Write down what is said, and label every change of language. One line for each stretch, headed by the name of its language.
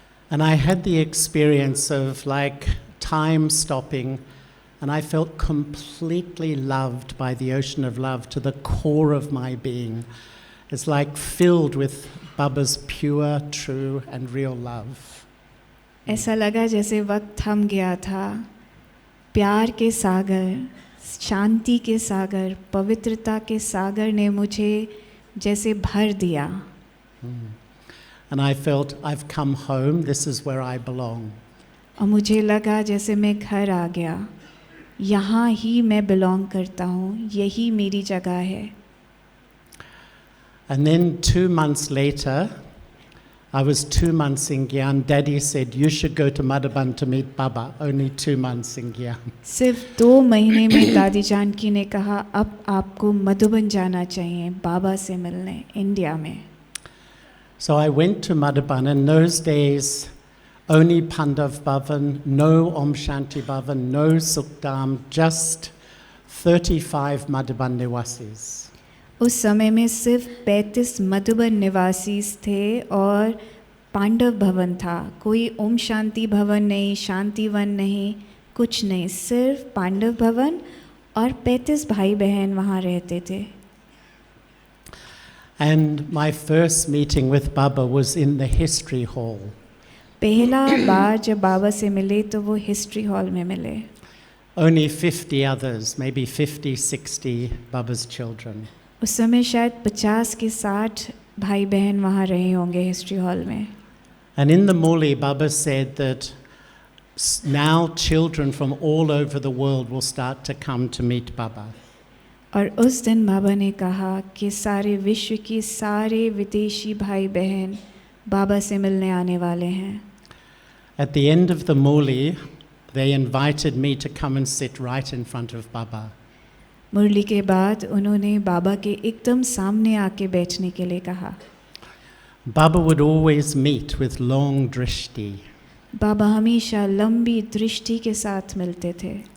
English: And I had the experience of like time stopping, and I felt completely loved by the ocean of love to the core of my being. It's like filled with Baba's pure, true and real love.
Hindi: ऐसा लगा जैसे वक्त थम गया था, प्यार के सागर, शांति के सागर, पवित्रता के सागर ने मुझे जैसे भर दिया।
English: And I felt I've come home, this is where I belong.
Hindi: और मुझे लगा जैसे मैं घर आ गया, यहाँ ही मैं बिलोंग करता हूँ, यही मेरी जगह है।
English: And then 2 months later, I was 2 months in Gyan. Daddy said, you should go to Madhaban to meet Baba. Only 2 months in Gyan.
Hindi: सिर्फ 2 महीने में दादी जानकी ने कहा अब आपको मधुबन जाना चाहिए बाबा से मिलने इंडिया में।
English: So I went to Madhaban, and in those days, only Pandav Bhavan, no Om Shanti Bhavan, no Sukhdam, just 35 Madhaban Niwasis.
Hindi: उस समय में सिर्फ 35 मधुबन निवासी थे और पांडव भवन था, कोई ओम शांति भवन नहीं, शांति वन नहीं, कुछ नहीं, सिर्फ पांडव भवन और 35 भाई बहन वहाँ रहते थे।
English: And my first meeting with Baba was in the history hall.
Hindi: पहला बार जब बाबा से मिले तो वो हिस्ट्री हॉल में मिले।
English: Only 50 others, maybe 50, 60 Baba's children.
Hindi: उस समय शायद 50 के 60 भाई बहन वहाँ रहे होंगे हिस्ट्री हॉल में।
English: And in the Muli, Baba said that now children from all over the world will start to come to meet Baba.
Hindi: और उस दिन बाबा ने कहा कि सारे विश्व की सारे विदेशी भाई बहन बाबा से मिलने आने वाले हैं।
English: At the end of the Muli, they invited me to come and sit right in front of Baba.
Hindi: मुरली के बाद उन्होंने बाबा के एकदम सामने आके बैठने के लिए कहा।
English: Baba would always meet with long drishti.
Hindi: बाबा हमेशा लंबी दृष्टि के साथ मिलते थे।